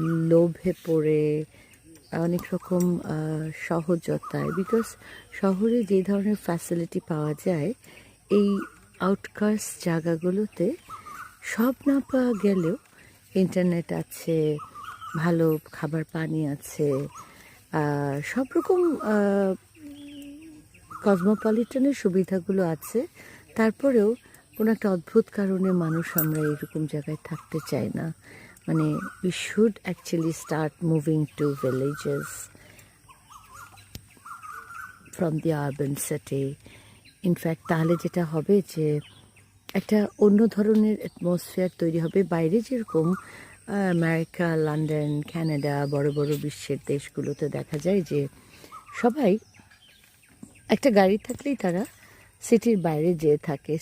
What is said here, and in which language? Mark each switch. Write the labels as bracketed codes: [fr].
[bn] লোভে পড়ে, অনেক রকম সহজতায়, বিকজ শহরে যে ধরনের ফ্যাসিলিটি পাওয়া যায় এই আউটকাস্ট জায়গাগুলোতে সব না পাওয়া গেলেও ইন্টারনেট আছে, ভালো খাবার পানি আছে, সব রকম কসমোপলিটনের সুবিধাগুলো আছে. তারপরেও কোনো একটা অদ্ভুত কারণে মানুষ আমরা এরকম জায়গায় থাকতে চাই না. [en] মানে we should actually start moving to villages from the urban city. [bn] In fact তাহলে যেটা হবে যে একটা অন্য ধরনের অ্যাটমসফিয়ার তৈরি হবে. বাইরে যেরকম আমেরিকা, লন্ডন, কানাডা, বড় বড় বিশ্বের দেশগুলোতে দেখা যায় যে সবাই একটা গাড়ি থাকলেই তারা সিটির বাইরে যেয়ে থাকে.